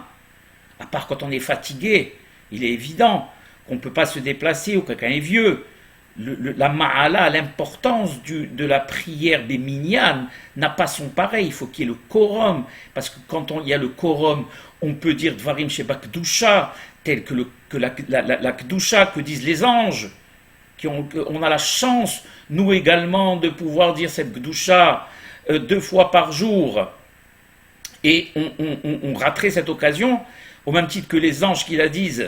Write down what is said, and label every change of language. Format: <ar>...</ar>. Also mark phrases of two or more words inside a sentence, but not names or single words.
<fr>À part quand on est fatigué, il est évident qu'on ne peut pas se déplacer ou quelqu'un est vieux. La ma'ala, l'importance de la prière des minyan n'a pas son pareil. Il faut qu'il y ait le quorum, parce que quand il y a le quorum, on peut dire</fr> <he>דברים שבקדושה,</he> <fr>tel que la kedusha que disent les anges. On a la chance, nous également, de pouvoir dire cette kedusha 2 fois par jour. Et on raterait cette occasion, au même titre que les anges qui la disent.</fr>